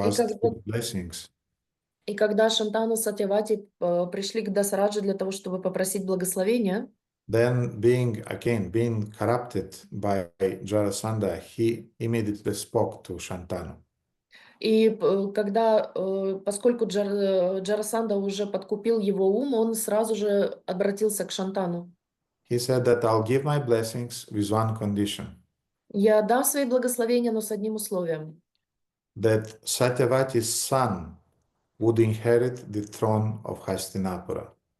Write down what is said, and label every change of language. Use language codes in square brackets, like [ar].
[ru] И [en] ask [ru] когда, [en] for blessings, [ru] и когда Шантану Сатьявати пришли к Дасараджи для того, чтобы попросить благословения, [en] then being corrupted by Jarasandha, he immediately spoke to Shantanu. [ru] и когда, поскольку Джарасанда уже подкупил его ум, он сразу же обратился к Шантану. [en] He said that I'll give my blessings with one condition, [ru] Я дам свои благословения, но с одним условием, [en] that Satyavati's son would inherit the throne of Hastinapura.